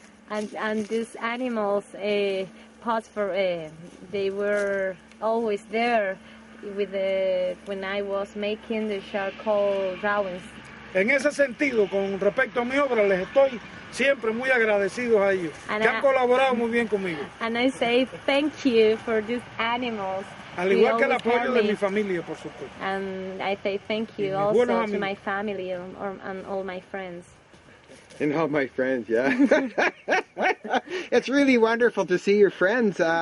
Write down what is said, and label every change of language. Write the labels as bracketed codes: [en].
[en] And these animals they were always there when I was making the charcoal drawings. [es] En ese sentido, con respecto a mi obra, les estoy siempre muy agradecidos a ellos, que han colaborado muy bien conmigo. [en] And I say thank you for these animals. [es] Al igual que el apoyo de mi familia, por supuesto. [en] And I say thank you also to my family and all my friends. And all my friends, yeah. It's really wonderful to see your friends.